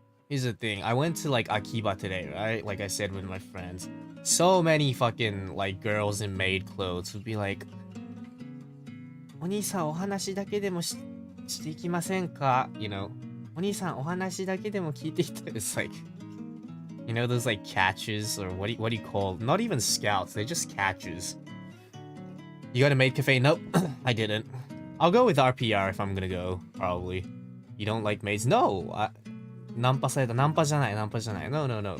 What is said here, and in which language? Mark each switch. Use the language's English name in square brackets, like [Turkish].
[English] Here's the thing, I went to, like, Akiba today, right? Like I said, with my friends. so many fucking like girls in maid clothes would be like, [Japanese] お兄さんお話だけでもしていきませんか? [English] You know, [Japanese] お兄さんお話だけでも聞いていた. [English] It's like, you know, those like catches or what do you call? Not even scouts, they're just catches. You got a maid cafe? Nope, I didn't. I'll go with RPR if I'm gonna go, probably. You don't like maids? No, [Japanese] ナンパされた。ナンパじゃない。ナンパじゃない。 [English] No, no, no.